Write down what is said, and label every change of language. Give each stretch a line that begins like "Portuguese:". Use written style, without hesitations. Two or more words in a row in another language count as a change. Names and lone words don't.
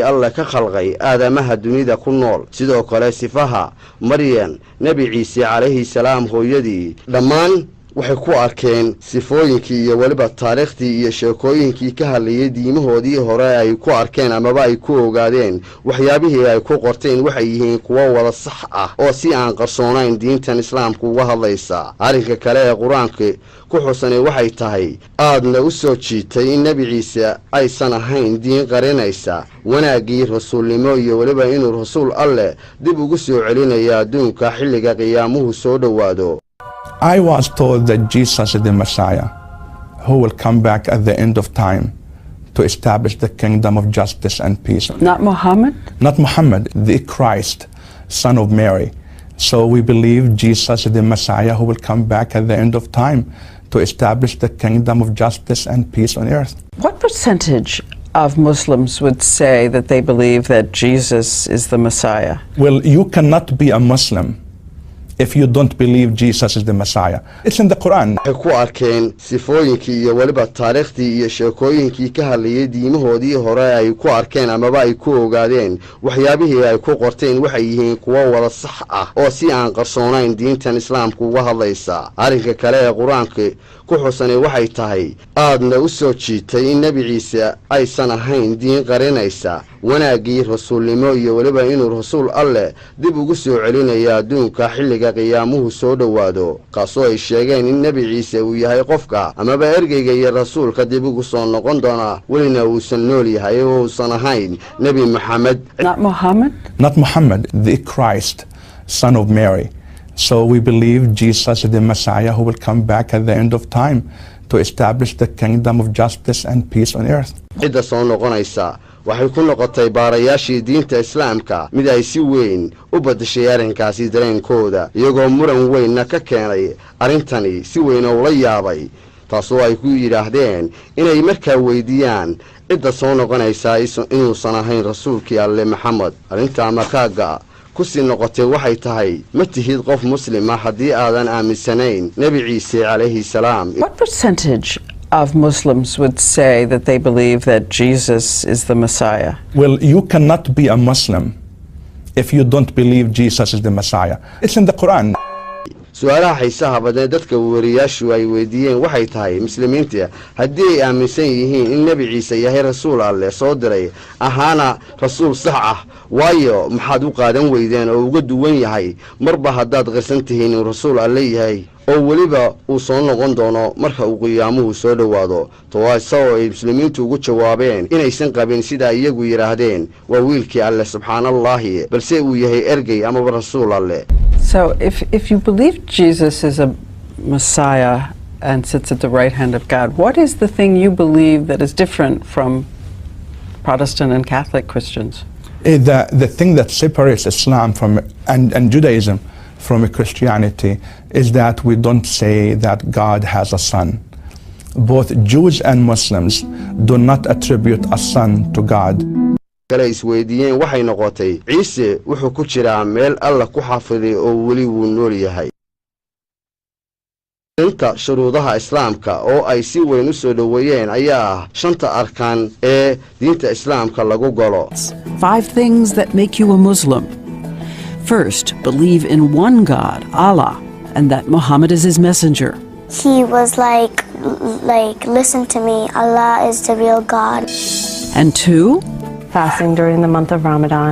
Somali: alle ka khalqay aadamaha dunida ku nool, sidoo kale sifaha maryam, nebi ciise calayhi salaam hooyadii, dhammaan waxay ku arkeen sifooyinkii iyo weliba taariikhdii iyo sheekooyinkii ka hadlayay diimahoodii hore ay ku arkeen amaba ay ku ogaadeen waxyaabihii ay ku qorteen waxay yihiin kuwo wada sax ah oo si aan qarsoonayn diintan islaamku uga hadlaysa. arrinka kale ee qur-aanka ku xusanay waxay tahay aadna u soo jiitay in nebi ciise aysan ahayn diin qarinaysa wanaaggii rasuulnimo iyo weliba inuu rasuul alleh dib ugu soo celinayo adduunka xilliga qiyaamuhu soo dhowaado.
English: I was told that Jesus is the Messiah who will come back at the end of time to establish the kingdom of justice and peace. Not Muhammad? Not Muhammad, the Christ, son of Mary. So we believe Jesus is the Messiah who will come back at the end of time to establish the kingdom of justice and peace on earth. What percentage of Muslims would say that they believe that Jesus is the Messiah? Well, you cannot be a Muslim if you don't believe Jesus is the Messiah. It's in the Quran.
Somali: waxay ku arkeen sifooyinkii iyo weliba taariikhdii iyo sheekooyinkii ka hadlayay diimahoodii hore ay ku arkeen amaba ay ku ogaadeen waxyaabihii ay ku qorteen waxay yihiin kuwo wada sax ah oo si aan qarsoonayn diintan islaamku uga hadlaysa. arrinka kale ee qur-aanka ku xusanay waxay tahay aadna u soo jiitay in nebi ciise aysan ahayn diin qarinaysa wanaaggii rasuulnimo iyo weliba inuu rasuul alleh dib ugu soo celinayo adduunka xilliga qiyaamuhu soo dhowaado, kaasoo ay sheegeen in nebi ciise uu yahay qofka amaba ergeyga iyo rasuulka dib ugu soo noqon doona welina uusan nool yahay oo uusan ahayn nebi maxamed.
English: Not Muhammad? Not Muhammad, the Christ, son of Mary. So we believe Jesus is the Messiah who will come back at the end of time to establish the kingdom of justice and peace on earth.
Somali: cidda soo noqonaysa waxay ku noqotay baarayaashii diinta islaamka mid ay si weyn u badashay arrinkaasi dareenkooda, iyagoo muran weynna ka keenay arrintani si weyn oo la yaabay, taasoo ay ku yidhaahdeen inay markaa weydiiyaan cidda soo noqonaysa inuusan ahayn rasuulkii alle maxamed. arrintaa makaaga kusii noqotay waxay tahay ma tihid qof muslima haddii aadan aaminsanayn nebi ciise calayhi salaam. What percentage of Muslims would say that they believe that Jesus is the Messiah? Well, you cannot be a Muslim if you don't believe Jesus is the Messiah. It's in the Quran. su-aalaha xiisaha badan dadka wariyaashu ay weydiiyeen waxay tahay muslimiinta haddii ay aaminsan yihiin in nebi ciise yahay rasuul alleh soo diray ahaana rasuul sax ah, waayo maxaad u qaadan weydeen oo uga duwan yahay marba haddaad qirsan tihiin inuu rasuul alle yahay oo weliba uu soo noqon doono marka uu qiyaamuhu soo dhowaado. tawaasoo ay muslimiintu ugu jawaabeen inaysan qabin sida iyagu yidhaahdeen waa wiilkii alle subxaanallaahi balse uu yahay ergey amaba rasuul alle.
English: So if you believe Jesus is a Messiah and sits at the right hand of God, what is the thing you believe that is different from Protestant and Catholic Christians? The thing that separates Islam from and Judaism from Christianity is that we don't say that God has a son. Both Jews and Muslims do not attribute a son to God.
Somali: kale isweydiiyeen waxay noqotay ciise wuxuu ku jiraa meel alla ku xafiday oo weli wuu nool yahay. inta shuruudaha islaamka oo ay si weyn u soo dhaweeyeen ayaa ah 5 arkaan ee diinta islaamka lagu galo.
English: 5 things that make you a Muslim. First, believe in one God, Allah, and that Muhammad is his messenger. He was like, listen to me, Allah is the real God. And 2, fasting during the month of Ramadan.